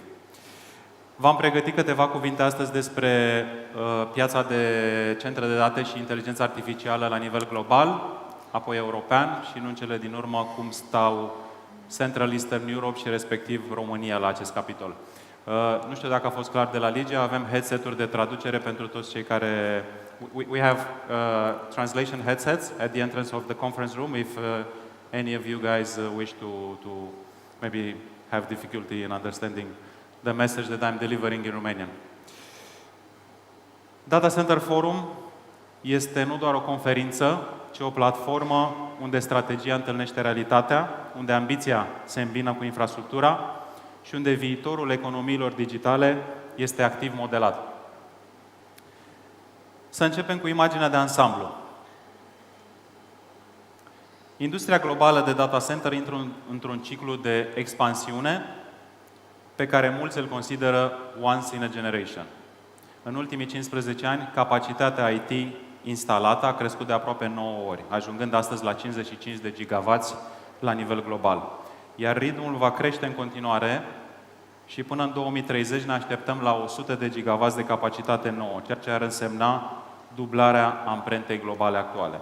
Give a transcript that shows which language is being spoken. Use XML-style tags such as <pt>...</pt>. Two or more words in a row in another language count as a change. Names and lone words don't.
<ro>V-am pregătit câteva cuvinte astăzi despre piața de centre de date și inteligență artificială la nivel global, apoi european și, nu în cele din urmă, cum stau Central Eastern Europe și respectiv România la acest capitol. Nu știu dacă a fost clar de la Ligia, avem headset-uri de traducere pentru toți cei care...</ro> <en>We have translation headsets at the entrance of the conference room if any of you guys wish to maybe have difficulty in understanding the message that I'm delivering in Romanian.</en> <ro>DataCenter Forum este nu doar o conferință, ci o platformă unde strategia întâlnește realitatea, unde ambiția se îmbină cu infrastructura și unde viitorul economiilor digitale este activ modelat. Să începem cu imaginea de ansamblu. Industria globală de</ro> <en>data center</en> <ro>intră într-un ciclu de expansiune pe care mulți îl consideră</ro> <en>once in a generation.</en> <ro>În ultimii 15 ani, capacitatea IT instalată a crescut de aproape 9 ori, ajungând astăzi la 55 de gigawatts la nivel global. iar ritmul va crește în continuare și până în 2030 ne așteptăm la 100 de gigawatts de capacitate nouă, ceea ce ar însemna dublarea amprentei globale actuale.</ro>